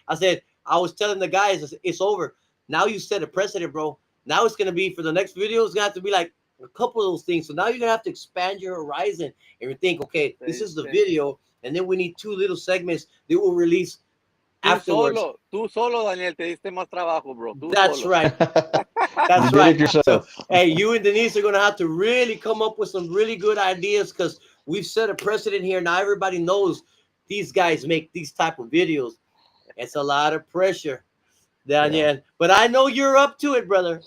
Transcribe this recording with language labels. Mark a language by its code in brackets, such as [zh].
[en] I was telling the guys, it's over. Now you set a precedent, bro. Now it's gonna be for the next video. It's gonna have to be like a couple of those things. So now you're gonna have to expand your horizon and think, okay, this is the video, and then we need 2 little segments that will release afterwards. [es] Tú solo, Daniel, te diste más trabajo, bro. [en] That's right. That's right. So, hey, you and Denise are gonna have to really come up with some really good ideas, because we've set a precedent here. Now everybody knows these guys make these type of videos. It's a lot of pressure, Daniel. Yeah. But I know you're up to it, brother.